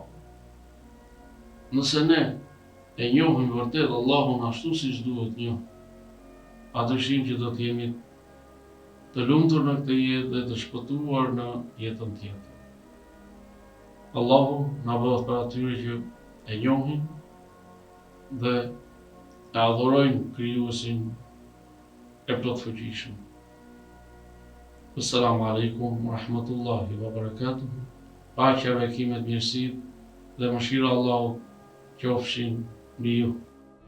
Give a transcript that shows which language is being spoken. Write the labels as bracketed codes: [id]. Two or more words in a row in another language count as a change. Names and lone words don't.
[sq] Nëse ne e njohim vërtet Allahun ashtu siç duhet njohur, padyshim që do të jemi të lumtur në këtë jetë dhe të shpëtuar në jetën tjetër. Allahu na bëhet për atyre që e njohin dhe e adhurojnë krijuesin e plotfuqishëm. [ar] السلام عليكم ورحمة الله وبركاته. [sq] Paqja, bekimet, mirësitë dhe mëshira e Allahut qofshin mbi ju.